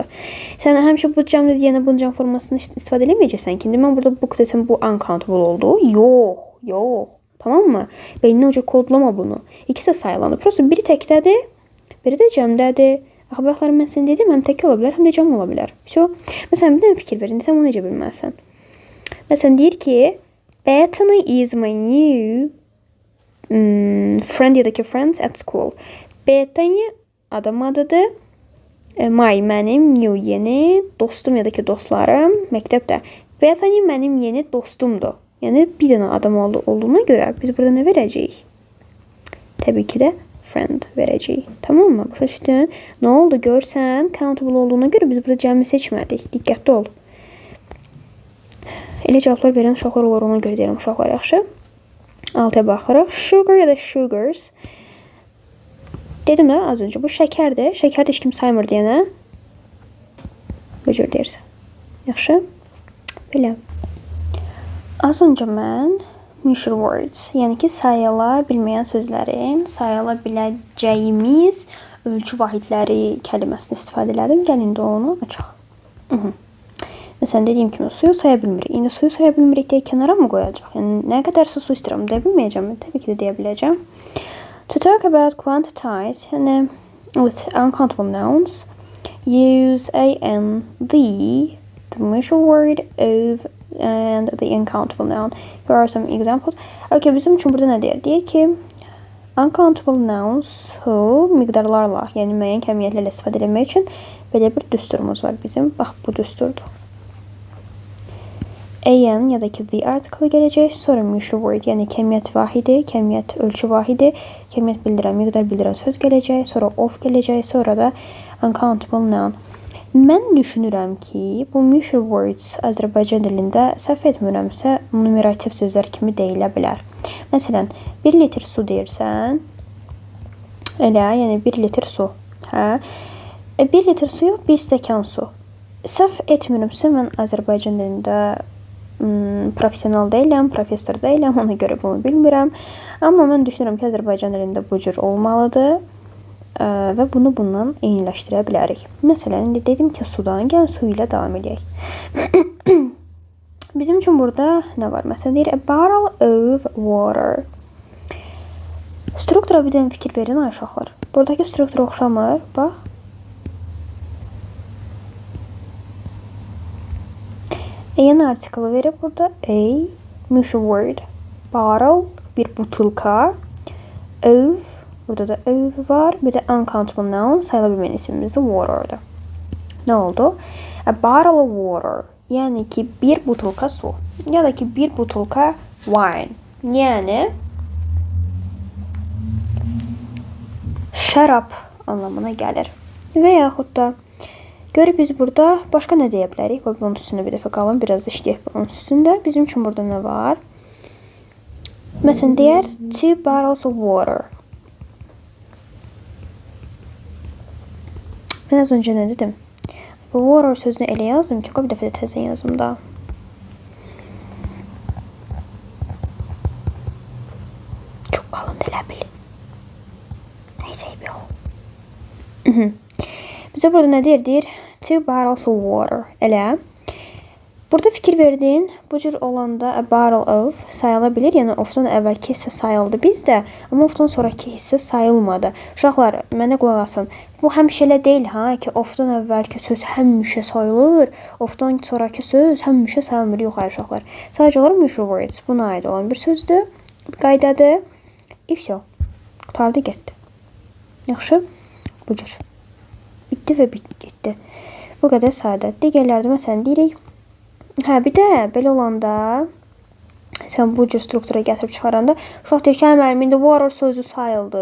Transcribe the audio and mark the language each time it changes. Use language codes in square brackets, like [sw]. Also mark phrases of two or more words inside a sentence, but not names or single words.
[az] Sən həmişə bu cəmdə deyənə bunun cəm formasını istifadə edeməyəcəksən ki, indi mən burada book desəm bu uncountable oldu. Yox, yox. Tamam mı? Beyninə uca kodlama bunu. İkisi də sayılanır. Prosta biri təkdədir, biri də cəmdədir. Axı baxlar mən sən dedim, həm tək ola bilər, həm də cəm ola bilər. Məsələn, bir dənə fikir verin, sən bunu necə bilməlisən? Məsələn, deyir ki, [en] Bethany is my new friend [az] ya da ki [en] friends at school. [az] Bethany adam adıdır. My mənim, new yeni, dostum ya da ki dostlarım məktəbdə. Bethany mənim yeni dostumdur. Yəni bir dənə adam olduğuna görə biz burada nə verəcəyik? Təbii ki də friend verəcəyik. Tamam mı? Başa düşdün? Nə oldu? Görsən, countable olduğuna görə biz burada cəmi seçmədik. Diqqətli ol. Elə cavablar verən uşaqlar olur, ona görə deyirəm uşaqlar yaxşı. Altıya baxırıq. Sugar ya da sugars. Dedim də az öncə bu şəkərdir. Şəkərdə heç kim saymır deyənə. Bu cür deyirsən. Yaxşı? Belə. Az öncə mən [en] measure words, [az] yəni ki sayıla bilməyən sözlərin sayıla biləcəyimiz ölçü vahidləri kəliməsini istifadə elədim. Gəlin də onu açaq. Məsələn, dediyim kimi suyu saya bilmirik. İndi suyu saya bilmirik deyə kənara mı qoyacaq? Yəni nə qədər su istəyirəm deyə bilməyəcəm. Təbii ki də deyə biləcəm. [en] To talk about quantities, yəni with uncountable nouns, use an, the measure word, of, and the uncountable noun. Here are some examples. [az] Okay, bizim üçün burada nə deyir? Deyir ki, [en] uncountable nouns [az] miqdarlarla, yəni müəyyən kəmiyyətlərlə istifadə etmək üçün belə bir düsturumuz var bizim. Bax, bu düsturdur. An ya da ki [en] the article [az] gələcək, sonra [en] measure word, [az] yəni kəmiyyət vahidi, kəmiyyət ölçü vahidi, kəmiyyət bildirən, miqdar bildirən söz gələcək, sonra of gələcək, sonra da [en] uncountable noun. [az] Mən düşünürəm ki, bu [en] measure words [az] Azərbaycan dilində səhv etmirəmsə numerativ sözlər kimi deyilə bilər. Məsələn, 1 litr su deyirsən, elə, yəni 1 litr su. Hə? 1 litr su yox, 1 stəkan su. Səhv etmirəmsə mən Azərbaycan dilində profesional deyiləm, professor deyiləm, ona görə bunu bilmirəm. Amma mən düşünürəm ki, Azərbaycan dilində bu cür olmalıdır və bunu bundan eyniləşdirə bilərik. Məsələn, indi dedim ki, sudan, gəlin su ilə davam edək. Bizim üçün burada nə var? Məsələn, deyir, [en] a barrel of water. [az] Struktura bir dənə fikir verin, ay uşaqlar. Buradakı struktura oxşamır, bax. Yeni artiklı verib burada [en] a measure word, [az] barrel, bir butulka, of, burada da of var, bir də [en] uncountable noun, [az] sayıla bilməyən isimimiz də water'dır. Nə oldu? [en] A barrel of water, [az] yəni ki bir butulka su, ya da ki bir butulka wine, yəni şərab anlamına gəlir. Və yaxud da görüb biz burada başqa nə deyə bilərik? Onun üstündə bir dəfə qalın, biraz da işləyək onun üstündə. Bizim üçün burada nə var? Məsələn, deyər [en] 2 barrels of water. [az] Mən az öncə nə dedim? Bu water sözünü elə yazdım ki, bir dəfə də təzə yazım da. Çox qalın elə bil. Neysə, bir ol. Bizə burada nə deyir? Deyir [en] 2 barrels of water. [az] Elə. Burada fikir verdin, bu cür olanda [en] a barrel of [az] sayıla bilir. Yəni ofdan əvvəlki hissə sayıldı bizdə, amma ofdan sonraki hissə sayılmadı. Uşaqlar, mənə qulaq asın. Bu həmişə elə deyil ha ki, ofdan əvvəlki söz həmişə sayılır, ofdan sonraki söz həmişə sayılmır. Yox, hayır uşaqlar. Sadəcə olaraq [en] measure words [az] buna aid olan bir sözdür, qaydadır. İfşo. Qutardı, getdi. Yaxşı? Bu cür. Bitdi və getdi. Bu qədər sadə. Digərlərdə məsələn deyirik. Hə, bir də belə olanda sən bu cür struktura gətirib çıxaranda uşaq deyir ki, hə müəllim, indi water sözü sayıldı.